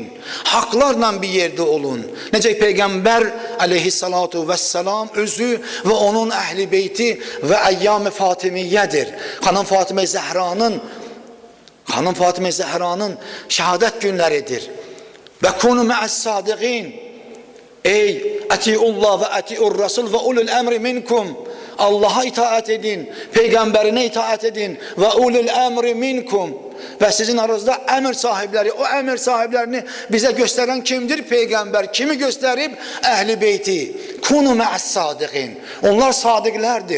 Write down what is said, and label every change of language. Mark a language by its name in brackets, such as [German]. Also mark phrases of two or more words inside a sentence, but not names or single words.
[Azerbaijani] Haqlarla bir yerdə olun. Necə Peyğəmbər [Arabic] عليه الصلاة والسلام [Azerbaijani] özü və onun əhli beyti və əyyam-ı Fatimiyyədir. Xanım Fatimə Zəhranın şəhadət günləridir. [Arabic] وكونوا مع الصادقين. يا أطيعوا الله وأطيعوا الرسول وأولي الأمر منكم. [Turkish] Allah'a itaat edin, peygamberine itaat edin ve [Arabic] أولي الأمر منكم. [Turkish] Ve sizin aranızda emir sahipleri, o emir sahiplerini bize gösteren kimdir? Peygamber. Kimi gösterip? Ehli beyti. [Arabic] كونوا مع الصادقين. [Turkish] Onlar sadıklardır.